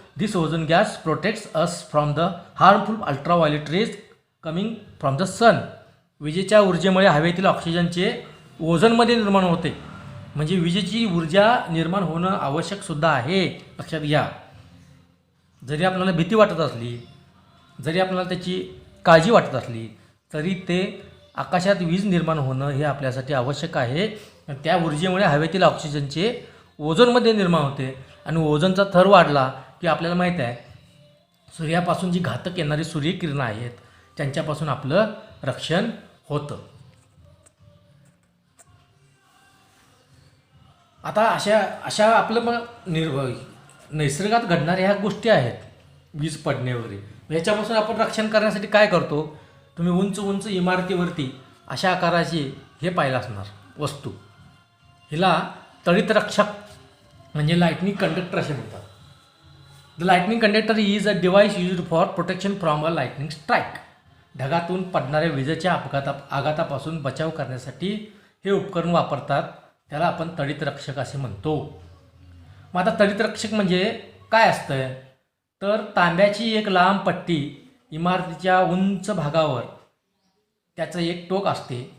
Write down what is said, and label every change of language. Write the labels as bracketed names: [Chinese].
[English] This ozone gas protects us from the harmful ultraviolet rays coming from the sun. [Marathi] विजेच्या ऊर्जेमुळे हवेतील ऑक्सिजनचे ओझोनमध्ये निर्माण होते. म्हणजे विजेची ऊर्जा निर्माण होणं आवश्यकसुद्धा आहे, लक्षात घ्या. जरी आपल्याला भीती वाटत असली, जरी आपल्याला त्याची काळजी वाटत असली, तरी ते आकाशात वीज निर्माण होणं हे आपल्यासाठी आवश्यक आहे. त्या ऊर्जेमुळे हवेतील ऑक्सिजनचे ओझोनमध्ये निर्माण होते आणि ओझोनचा थर वाढला की आपल्याला माहीत आहे सूर्यापासून जी घातक येणारी सूर्यकिरणं आहेत त्यांच्यापासून आपलं रक्षण होतं. आता अशा आपलं मग नैसर्गात घडणाऱ्या ह्या गोष्टी आहेत, वीज पडणे वगैरे, ह्याच्यापासून आपण रक्षण करण्यासाठी काय करतो. तुम्ही उंच उंच इमारतीवरती अशा आकाराची हे पाहिलं असणार वस्तू, हिला तडितरक्षक म्हणजे लाइटनिंग कंडक्टर असे म्हणतात. [English] The lightning conductor is a device used for protection from a lightning strike. [Marathi] ढगातून पडणाऱ्या विजेच्या आघातापासून बचाव करण्यासाठी हे उपकरण वापरतात. त्याला आपण तडितरक्षक असे म्हणतो. मग आता तडितरक्षक म्हणजे काय असतं, तर तांब्याची एक लांब पट्टी इमारतीच्या उंच भागावर त्याचं एक टोक असते.